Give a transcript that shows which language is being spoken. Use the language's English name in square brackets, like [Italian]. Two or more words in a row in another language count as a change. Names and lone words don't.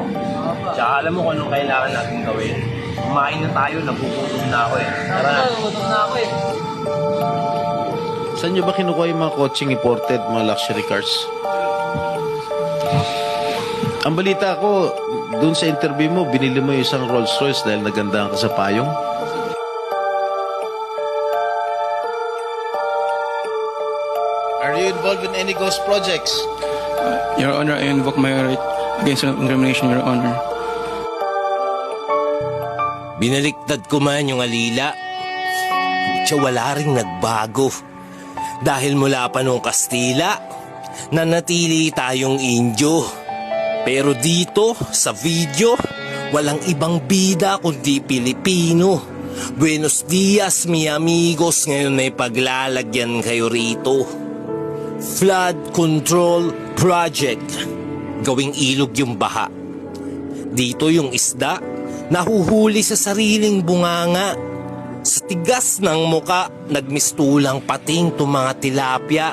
[Filipino] Tsaka alam mo kung anong kailangan natin gawin. Kumain na tayo, nagugutom na ako eh. Tara na. Nagugutom na ako eh. Saan nyo ba kinukuha yung mga [English] coaching imported, [Filipino] mga [English] luxury cars? [Filipino] Ang balita ko, dun sa interview mo, binili mo yung isang Rolls Royce dahil nagandahan ka sa payong. [English] Are you involved in any ghost projects? Your Honor, I invoke my right against incrimination, Your Honor. [Filipino] Binaliktad ko man yung alila. Siya wala ring nagbago. Dahil mula pa nung Kastila, nanatili tayong Indio. Pero dito, sa video, walang ibang bida kundi Pilipino. [Spanish] Buenos dias, mi amigos. [Filipino] Ngayon may paglalagyan kayo rito. [English] Flood Control Project. [Filipino] Gawing ilog yung baha. Dito yung isda, nahuhuli sa sariling bunganga. Sa tigas ng muka, nagmistulang pating to mga tilapia.